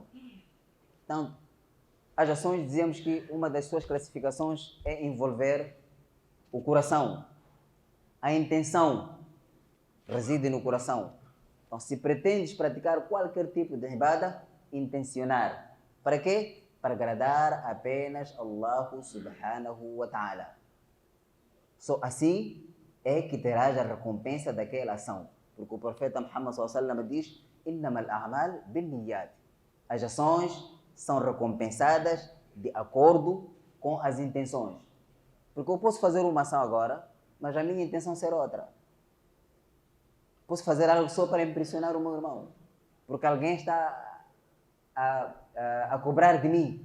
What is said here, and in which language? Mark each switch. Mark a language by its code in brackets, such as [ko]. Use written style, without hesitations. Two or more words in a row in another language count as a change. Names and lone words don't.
[pt] Então, as ações, dizemos que uma das suas classificações é envolver o coração. A intenção reside no coração. Então, se pretendes praticar qualquer tipo de ibada, intencionar. Para quê? Para agradar apenas [ar] الله سبحانه وتعالى. [pt] Só assim é que terás a recompensa daquela ação. Porque o profeta Muhammad [ar] صلى الله عليه وسلم [pt] diz: [ar] "إنما الأعمال بالنيات." [pt] As ações são recompensadas de acordo com as intenções. Porque eu posso fazer uma ação agora, mas a minha intenção ser outra. Posso fazer algo só para impressionar o meu irmão, porque alguém está a cobrar de mim.